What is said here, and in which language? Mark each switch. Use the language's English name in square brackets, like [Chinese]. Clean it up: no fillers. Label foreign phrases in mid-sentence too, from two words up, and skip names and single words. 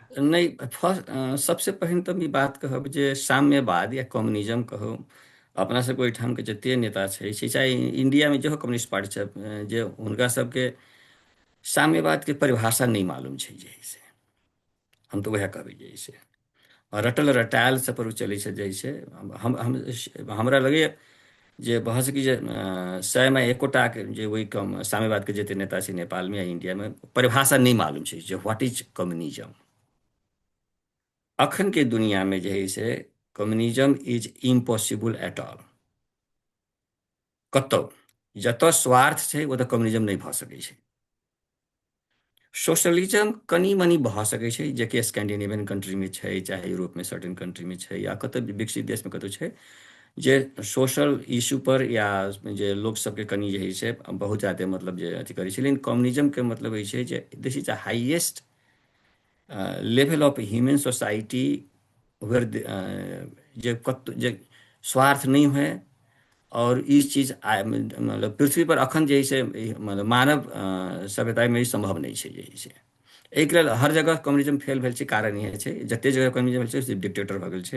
[Maithili] नहि, फर्स्ट सबसे पहिने तऽ हम ई बात कहब जे साम्यवाद या कम्युनिज्म कहू, अपना सबके ओहिठामके जते नेता छै से, चाहे इंडियामे जेहो कम्युनिस्ट पार्टी छै, जे हुनका सबके साम्यवादके परिभाषा नहि मालूम छै जे है से। हम तऽ उएह कहबै जे है से रटल रटायल सब पर चलै छै जे है से। हमरा लगैए जे भऽ सकै जे 100 में एकोटा के जे ओहि कम साम्यवादके जते नेता छै नेपालमे या इंडियामे, परिभाषा नहि मालूम छै जे [English] what is communism. [Maithili] अखन के दुनिया में जे है से [English] communism is impossible at all. [Maithili] कतहु जतऽ स्वार्थ छै ओतऽ कम्युनिज्म नहि भऽ सकै छै। सोशलिज्म कनि मनि भऽ सकै छै, जेकि स्कैंडिनेवियन कंट्रीमे छै, चाहे यूरोपमे सर्टेन कंट्रीमे छै, या कतौ विकसित देशमे कतौ छै, जे [English] social issue [Maithili] पर या जे लोक सबके कनि जे है से बहुत ज्यादा मतलब जे अथी करै छै। लेकिन कम्युनिज्मके मतलब होइ छै जे [English] this is the highest level of human society, where [Maithili] जे जे स्वार्थ नहीं हुए। और ई चीज मतलब पृथ्वी पर अखन जे है से मतलब मानव सभ्यता में ई संभव नहीं छै जे है से। एहिके लेल हर जगह कम्युनिज्म फेल भेल छै, कारण इहे छै जते जगह कम्युनिज्म भेल छै सिर्फ डिक्टेटर भऽ गेल छै।